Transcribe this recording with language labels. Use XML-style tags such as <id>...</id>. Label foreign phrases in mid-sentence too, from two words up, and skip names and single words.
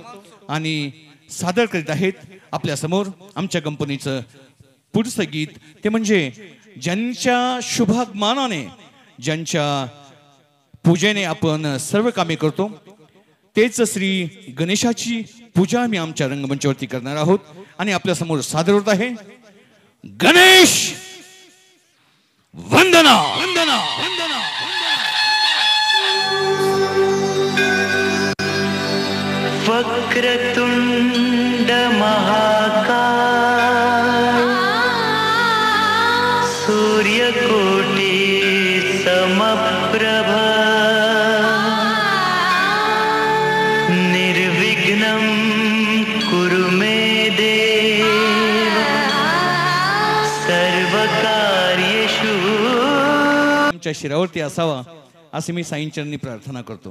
<mr>आणि सादर करीत आहेत आपल्या समोर आमच्या कंपनीचं पुढचं गीत, ते म्हणजे ज्यांच्या शुभागमनाने, ज्यांच्या पूजेने आपण सर्व कामे करतो, तेच श्री गणेशाची पूजा आम्ही आमच्या रंगमंचावरती करणार आहोत आणि आपल्या समोर सादर होत आहे गणेश वंदना।</mr> <sa>वक्रतुंड महाकाय सूर्यकोटि समप्रभ निर्विघ्नं कुरु मे देव सर्वकार्येषु।</sa> <mr>आमच्या शिरावरती असावा असे मी साईंचरणी प्रार्थना करतो।</mr>